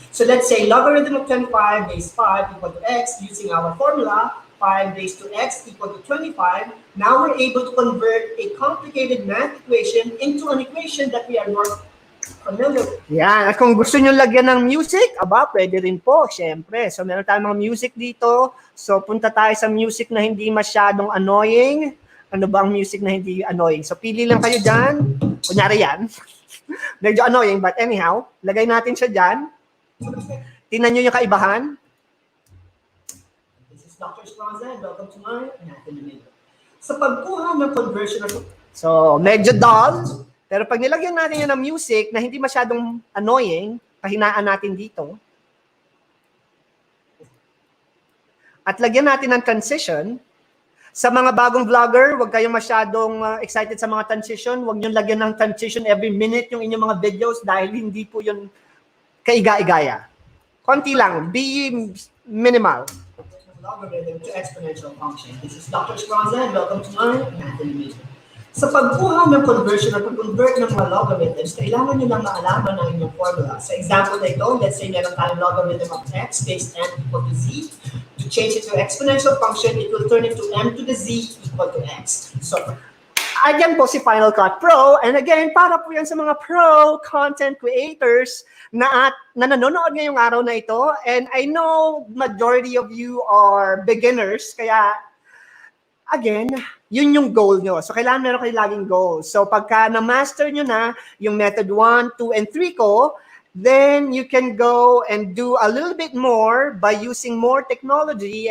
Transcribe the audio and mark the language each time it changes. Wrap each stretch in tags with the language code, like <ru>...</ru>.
<en>So let's say logarithm of 25 base 5 equal to x using our formula, 5 raised to x equal to 25. Now we're able to convert a complicated math equation into an equation that we are more familiar with.</en> <tl>Yan. At kung gusto nyo lagyan ng music, pwede rin po, syempre. So, meron tayong mga music dito. So, punta tayo sa music na hindi masyadong annoying. Ano ba ang music na hindi annoying? So, pili lang kayo dyan. Kunyari yan. Medyo annoying,</tl> <en>but anyhow,</en> <tl>lagay natin siya dyan. Tingnan nyo yung kaibahan.</tl> <en>This is Dr. Swanza, and welcome to my Math in the Middle.</en> <tl>Sa pagkuha ng conversion of... So, medyo dull. Pero pag nilagyan natin yan ng music na hindi masyadong annoying, pahinaan natin dito. At lagyan natin ng transition. Sa mga bagong vlogger, huwag kayong masyadong excited sa mga transition. Huwag nyo lagyan ng transition</tl> <en>every minute</en> <tl>yung inyong mga videos dahil hindi po yun kaiga-igaya. Konti lang.</tl> <en>Be minimal. Logarithm to exponential function. This is Dr. Swanza, and welcome to my Math in the Middle.</en> <tl>Sa pagkuha ng conversion or pag-convert ng mga logarithms, kailangan nyo lang maalaman ang inyong formula. Sa example na ito,</tl> <en>let's say</en> <tl>meron tayong</tl> <en>logarithm of x based m equal to z. To change it to exponential function, it will turn into m to the z equal to x. So,</en> <tl>Ayan po si Final Cut Pro. And again, para po yan sa mga pro content creators na nanonood ngayong araw na ito.</tl> <en>And I know majority of you are beginners,</en> <tl>kaya again, yun yung goal nyo.</tl> <en>So,</en> <tl>kailangan meron kayo laging goal. So, pagka na-master nyo na yung method 1, 2, and 3 ko,</tl> <en>then you can go and do a little bit more by using more technology.</en>